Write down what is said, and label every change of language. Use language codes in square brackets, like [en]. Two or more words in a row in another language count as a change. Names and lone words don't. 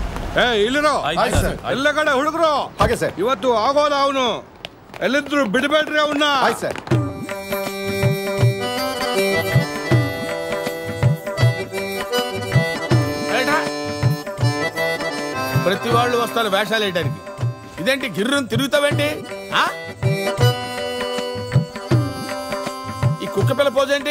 [kn] ಇಲ್ಲಿರೋ ಎಲ್ಲ ಕಡೆ ಹುಡುಗರು ಹಾಗೆ ಸರ್. ಇವತ್ತು ಆಗೋದ ಅವನು ಎಲ್ಲಿದ್ರು ಬಿಡಬೇಡ್ರಿ ಅವನ್ನ. ಸರ್. [te] ప్రతి వాళ్ళు వస్తారు వేషాలు వేయడానికి. ఇదేంటి గిర్రుని తిరుగుతావేంటి? ఈ కుక్క పిల్ల పోజ్ ఏంటి?